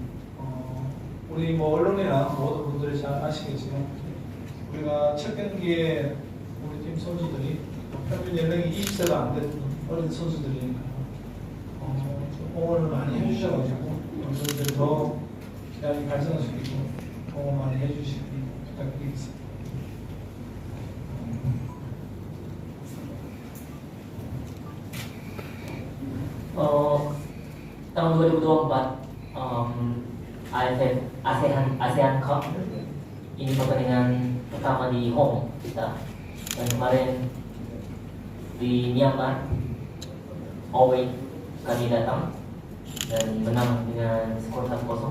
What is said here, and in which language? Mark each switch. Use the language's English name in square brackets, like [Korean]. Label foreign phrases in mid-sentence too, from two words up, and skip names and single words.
[Korean] 우리 뭐 언론이나 모든 분들이 잘 아시겠지만 우리가 첫 경기에 우리 팀 선수들이 평균 연령이 20세가 안 되는 어린 선수들이니까 좀 응원을 많이 해주셔가지고 선수들이 더 기량이 발전할 수 있고 응원 많이 해주시기 부탁드리겠습니다. [Indonesian] Tahun 2024 ASEAN Cup ini pertandingan pertama di home kita, dan kemarin di Myanmar away kami datang dan menang dengan skor 1-0.